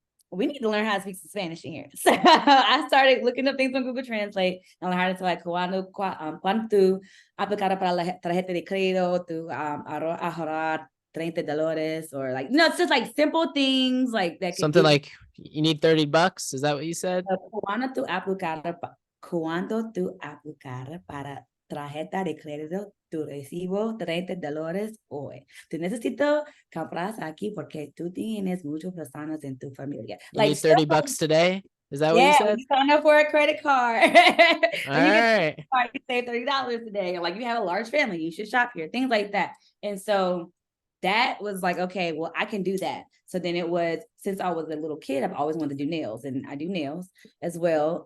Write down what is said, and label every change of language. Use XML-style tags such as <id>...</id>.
<en>We need to learn how to speak some Spanish in here. So I started looking up things on Google Translate, and I learned how to like,</en> <es>cuánto aplicar para la tarjeta de crédito,</es> <en>to</en> <es>ahorrar</es> <en>$30, or like, no, it's just like simple things like that. Something like, you need $30. Is that what you said?</en> <es>Cuando tú aplicar para tarjeta de crédito, tu recibo $30 hoy. Tú necesito comprar aquí porque tú tienes muchas personas en tu familia.</es> <en>You need $30 today? Is that what you said? When you sign up for a credit card. All right. You save $30 today. Or like, you have a large family, you should shop here, things like that. And so that was like, okay, well, I can do that. So then it was, since I was a little kid, I've always wanted to do nails, and I do nails as well.</en>